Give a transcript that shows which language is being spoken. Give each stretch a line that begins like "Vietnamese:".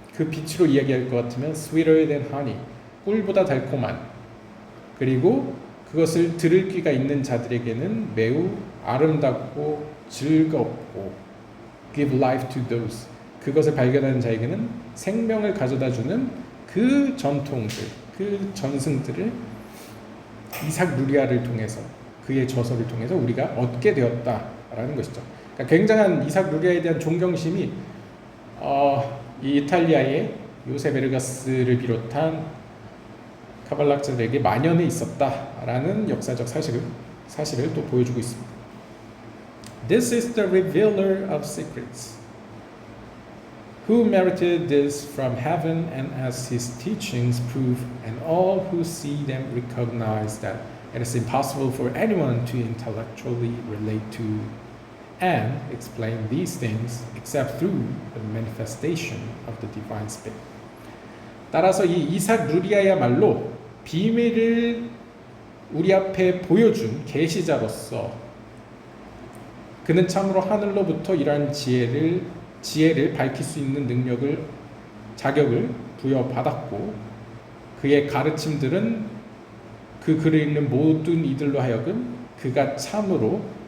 Korean: 그 빛으로 이야기할 것 같으면
English: sweeter than honey,
Korean: 꿀보다 달콤한, 그리고 그것을 들을 귀가 있는 자들에게는 매우 아름답고 즐겁고
English: give life to those,
Korean: 그것을 발견하는 자에게는 생명을 가져다주는 그 전통들, 그 전승들을 이삭 루리아를 통해서, 그의 저서를 통해서 우리가 얻게 되었다라는 것이죠. 그러니까 굉장한 이삭 루리아에 대한 존경심이 이 이탈리아의 요세 베르가스를 비롯한 카발락자들에게 만연해 있었다라는 역사적 사실을 또 보여주고 있습니다.
English: This is the revealer of secrets, who merited this from heaven, and as his teachings prove, and all who see them recognize that it is impossible for anyone to intellectually relate to and explain these things except through the manifestation of the divine spirit.
Korean: 따라서 이 이삭 루리아야말로 비밀을 우리 앞에 보여준 계시자로서 그는 참으로 하늘로부터 이러한 지혜를 밝힐 수 있는 자격을 부여받았고, 그의 가르침들은 그 글을 읽는 모든 이들로 하여금 그가 참으로